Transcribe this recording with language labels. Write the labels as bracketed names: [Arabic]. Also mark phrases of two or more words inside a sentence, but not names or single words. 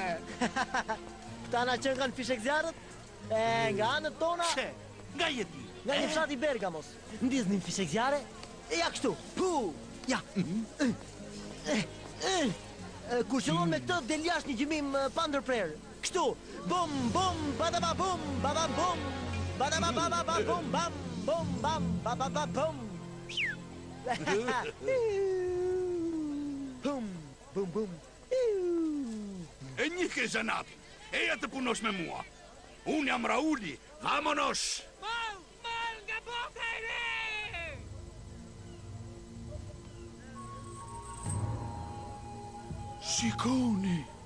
[Albanian] Këta na qenë kanë fishek zjarët? Nga anët tona... Nga jeti? Nga një fshati Bergamos. Ndiznin fishek zjarre, e ja kështu, pu! Ja! Kur qëllon me këtë, del jashtë një gjymim pa ndërprerë. Kështu, bum, bum, badaba bum, babam bum, badaba bababa bum, bam, bum, bam, bababa bum. Bum, bum, bum. E një ke zanatin, eja të punosh me mua. Unë jam Rauli, vamonosh! Mal, nga bota e re! Shikoni!